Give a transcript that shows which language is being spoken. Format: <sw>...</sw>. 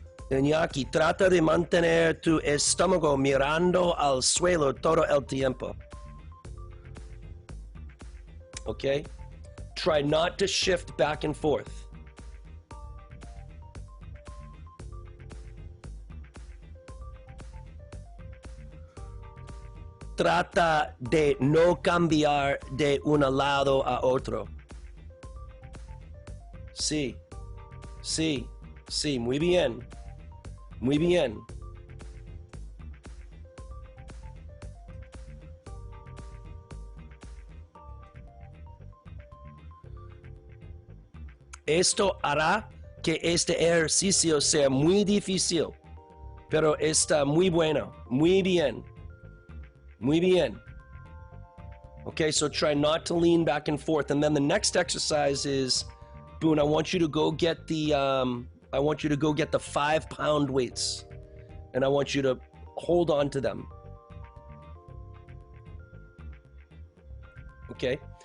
<es>Iñaki, trata de mantener tu estómago mirando al suelo todo el tiempo.</es> <en>Okay? Try not to shift back and forth.</en> <es>Trata de no cambiar de un lado a otro. Sí, sí, sí, muy bien. Muy bien. Esto hará que este ejercicio sea muy difícil, pero está muy bueno. Muy bien. Muy bien.</es> <en>Okay, so try not to lean back and forth. And then the next exercise is, Boone, I want you to go get the 5-pound weights, and I want you to hold on to them. Okay.</en>